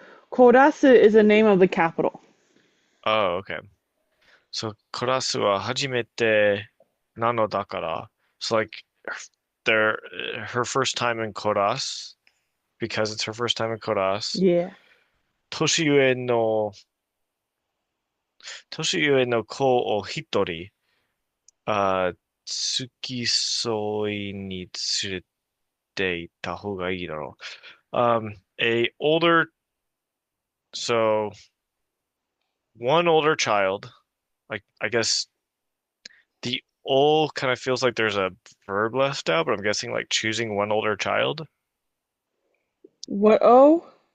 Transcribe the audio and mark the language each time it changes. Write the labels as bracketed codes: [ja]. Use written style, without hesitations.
[en] Coras is the name of the capital. Oh, okay. [ja] So, コラスは初めてなのだから。 [en] So, like, their, her first time in Koras, because it's her first time in Koras. Yeah. [ja] 年上の、年上の子を一人、付き添いに連れて行った方がいいだろう。 [en] A older, so one older child, like I guess the old kind of feels like there's a verb left out, but I'm guessing like choosing one older child. What? Oh?